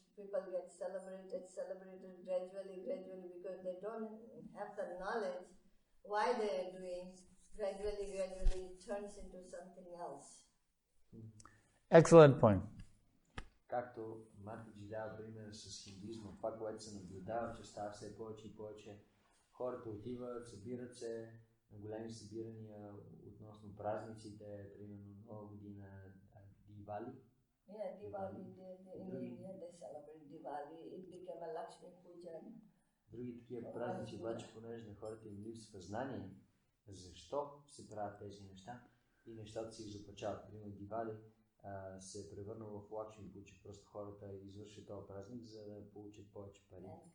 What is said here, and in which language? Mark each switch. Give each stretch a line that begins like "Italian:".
English: People get celebrated gradually, because they don't have the knowledge why they are doing. Gradually, it turns into something else. Excellent point.
Bulgarian: Както Матаджи дава пример с хиндуизма, това, което се наблюдава, че става все повече и повече. Хората отиват, събират се на големи събирания относно празниците, примерно Нова година, Дивали.
English: Yeah, Diwali, in India they celebrate Diwali, it became a Lakshmi Puja.
Bulgarian: Други такива празници, обаче, понеже на хората им липсва знание, защо се правят тези неща и нещата се изопачават. Примерно Дивали се е превърнал в Лакшми Пуджа, просто хората извършват този празник, за да получат повече пари.